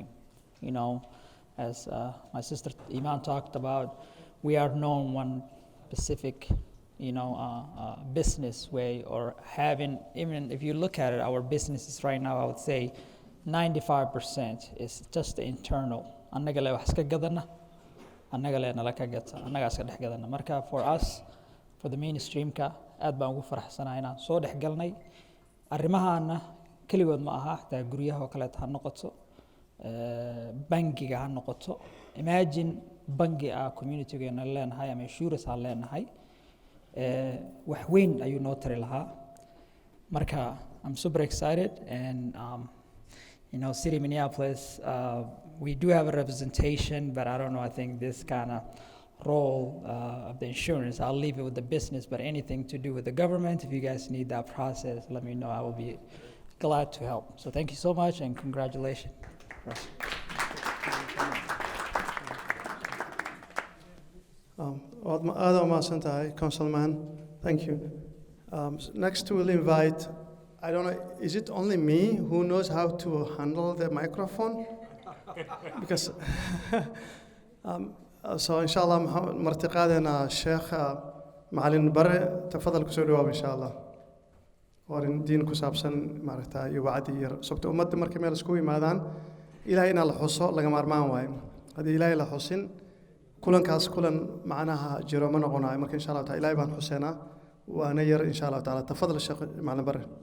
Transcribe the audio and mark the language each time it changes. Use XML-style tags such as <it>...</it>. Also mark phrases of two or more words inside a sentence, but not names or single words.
<en>You know, as my sister Iman talked about, we are known one specific, business way or having, even if you look at it, our businesses right now, I would say 95% is just the internal.</en> <so>Annaga le wax iska gadana, annaga le nala ka gata, annaga iska dhex gadana. Marka</so> <en>for us, for the mainstream-ka,</en> <so>aad baan ugu faraxsanahay inaan soo dhex galnay arrimahaana keligood ma aha xitaa guryaha oo kaleeta ha noqoto bangiga ha noqoto imagine bangi community-geena leenahay ama insurance aan leenahay wax weyn ayuu noo tari lahaa marka</so> <en>I'm super excited and City Minneapolis we do have a representation but I don't know I think this kind of role of the insurance. I'll leave it with the business, but anything to do with the government, if you guys need that process, let me know. I will be glad to help. So thank you so much and congratulations.</en> <so>Aad umahadsan tahay,</so> <en>Councilman. Thank you. Next we'll invite, I don't know, is it only me who knows how to handle the microphone?</en> <so>Because so inshallah martiqaadena sheekh macalin bare tafadal ku soo dhawaab inshallah warin diin ku saabsan maaragtaa iyo wacdi yar sababta ummadda markay meel isku yimaadaan ilaahay inaa la xuso laga maarmaan waayo haddii ilaahay la xusin kulankaas kulan macnaha jiro ma noqonayo marka inshallah taala ilaahay baan xuseynaa waana yar inshallah taala tafadal sheekh macalin bare</so>